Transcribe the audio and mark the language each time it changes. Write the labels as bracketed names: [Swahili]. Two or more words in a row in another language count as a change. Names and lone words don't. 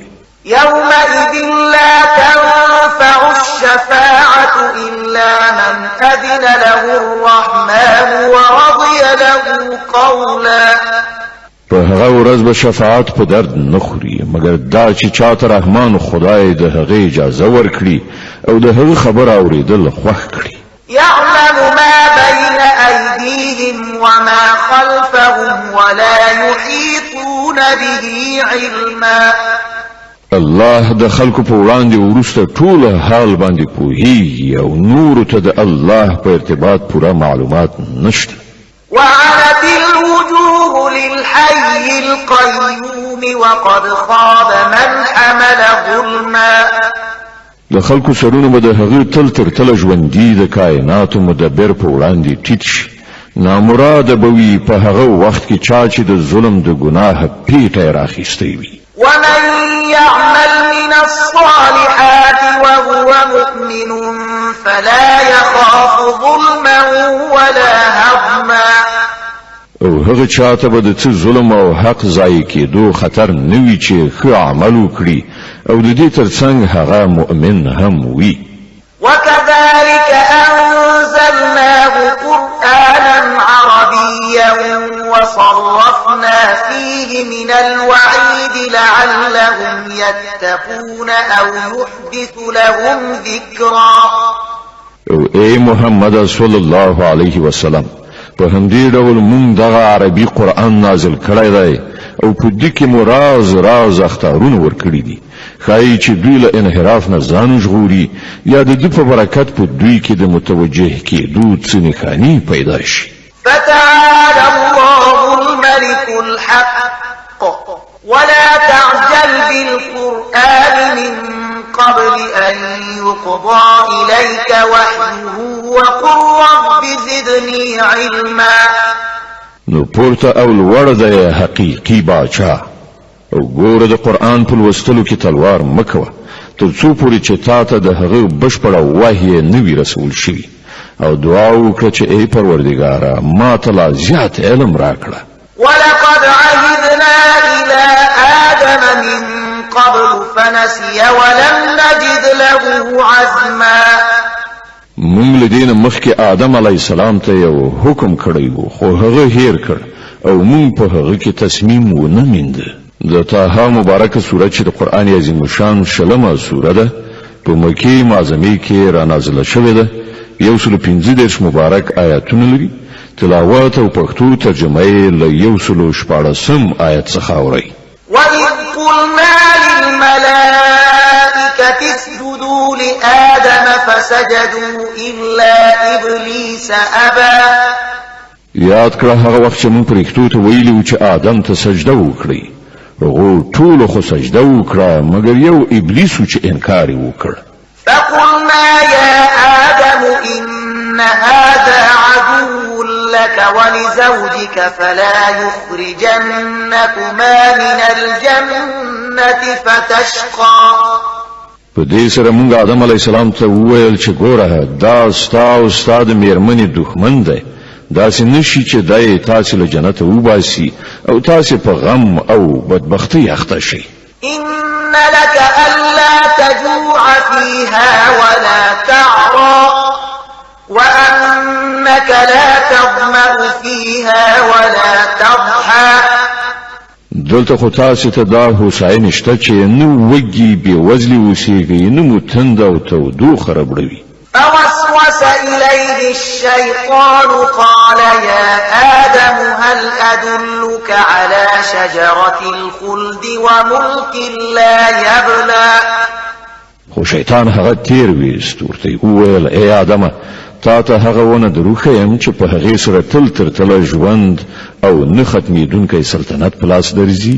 [Arabic] يومئذ لا تنفع الشفاعة إلا من أذن له الرحمن ورضي له قولا. [Pashto] په هغه ورځ به شفاعت په درد نه خوري مګر دا چې چاته رحمان خدای د هغه اجازه ورکړي او د هغه خبر اوریدل خوښ کړي. [Arabic] يعلم ما بين أيديهم وما خلفهم ولا يحيطون به علما. [Pashto] الله د خلکو په وړاندې وروسته ټول حال باندې پوهیږي او نور ته د الله په ارتباط پوره معلومات نشته. [Arabic] وعنت الوجوه للحي القيوم وقد خاب من حمل ظلما. [Pashto] د خلکو سرونه به د هغه تل تر تل ژوندۍ د کائناتو مدبر په وړاندې ټیټ شي. نامراده به وي په هغه وخت کې چا چې د ظلم د ګناه پیټه راخیستی وي. [Arabic] ومن يعمل من الصالحات وهو مؤمن فلا يخاف ظلما ولا هضما. [Pashto] او هغه چاته به د څه ظلم او حق ضایع کېدو خطر نه وي چې ښه عمل وکړي او د دې ترڅنګ هغه مؤمن هم وي. [Arabic] وكذلك أنزلناه قرآنا عربيا وصرفنا فيه من الوعيد لعلهم يتقون أو يحدث لهم ذكرا. [Pashto] او اے محمد [Arabic] صلی الله علیه وسلم [Pashto] په همدې ډول مونږ دغه عربي قرآن نازل کړی دی او په دې کې مو راز اختارونه ورکړي دي ښایي چې دوی له انحراف نه ځان ژغوري یا د دې په برکت په دوی کې د متوجه کېدو څه نښانې پیدا شي. [Arabic] فتعالى الله الملك الحق ولا تعجل بالقرآن من قبل أن يقضى إليك وحيه وقل رب زدني علما. [Pashto] نو پورته او لوړ دی حقیقي باچا او ګوره د قرآن په لوستلو کې تلوار مکوه تر څو پورې چې تا ته د هغه بشپړه وحی نه وي رسول شوي او دعا وکړه چې ای پروردګاره ما ته لا زیات علم راکړه. [Arabic] ولقد عهدنا إلى آدم من قبل فنسي ولم نجد له عزما. [Pashto] مونږ له دې نه مخکې آدم [Arabic] علیه السلام [Pashto] ته یو حکم کړی و خو هغه هیر کړ او مونږ په هغه کې تصمیم ونه میند. د طه مبارکه سوره چې د قرآن عظیم شان شلمه سوره ده په مکې معظمه کې را نازله شوې ده. 115 مبارک آیاتونه لري. تلاوت او پښتو ترجمه یې له 114 آیت څخه اوري. [Arabic] وَإِذْ قُلْنَا لِلْمَلَائِكَةِ اسْجُدُوا لِآدَمَ فَسَجَدُوا إِلَّا إِبْلِيسَ أَبَى. [Pashto] یاد کړه هغه وخت چې موږ پرښتو ته ویلو چې آدم ته سجده وکړي. هغه ټول خو سجده وکړه مګر یو ابلیس چې انکار وکړ. [Arabic] فقلنا يا آدم إن هذا عدو لك ولزوجك فلا يخرجنكما من الجنة فتشقى. [Pashto] په دې سره موږ آدم [Arabic] علی السلام [Pashto] ته وویل چې ګوره دا ستا او ستا د میرمنې دښمن دی. داسې نشي چې دای تاسو له جنت وباسي او تاسو په غم او بدبختی اخته شئ. [Arabic] إن لك ألا تجوع فيها ولا تعرى وأنك لا تظمأ فيها ولا تضحى. [Pashto] دلته خو تاسو ته دا هوساینه شته چې نو وږي بې وزلي اوسېږئ نه مو تند او تودوخه ربړوي. [Arabic] فوسوس إليه الشيطان قال يا آدم هل أدلك على شجرة الخلد وملك لا يبلى. [Pashto] خو شیطان هغه تیر ویست ورته وویل ای آدمه تا ته هغه ونه دروښیم چې په هغې سره تل تر تله ژوند او نه ختمېدونکی سلطنت په لاس درځي.